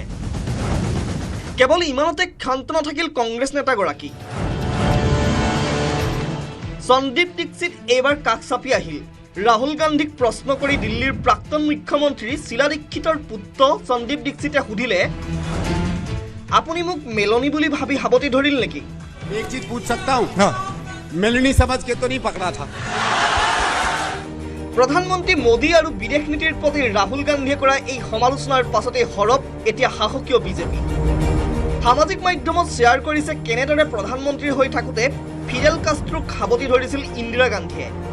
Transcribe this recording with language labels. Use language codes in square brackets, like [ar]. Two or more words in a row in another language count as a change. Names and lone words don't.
[as] কেৱল ইমানতে ক্ষান্ত নাথাকিল কংগ্ৰেছ নেতাগৰাকী। সন্দীপ দীক্ষিত এইবাৰ কাষ চাপি আহিল। ৰাহুল গান্ধীক প্ৰশ্ন কৰি দিল্লীৰ প্ৰাক্তন মুখ্যমন্ত্ৰী শীলা দীক্ষিতৰ পুত্ৰ সন্দীপ দীক্ষিতে সুধিলে, আপুনি মোক মেলনী বুলি ভাবি সাৱটি ধৰিল নেকি? [hi] एक चीज पूछ सकता हूँ? मेलनी समझ के तो नहीं पकड़ा था। [as] প্ৰধানমন্ত্ৰী মোদী আৰু বিদেশ নীতিৰ প্ৰতি ৰাহুল গান্ধীয়ে কৰা এই সমালোচনাৰ পাছতে হৰপ এতিয়া সাহসীয় বিজেপি। সামাজিক মাধ্যমত শ্বেয়াৰ কৰিছে কেনেদৰে প্ৰধানমন্ত্ৰী হৈ থাকোঁতে ফিডেল কাষ্ট্ৰোক সাৱটি ধৰিছিল ইন্দিৰা গান্ধীয়ে।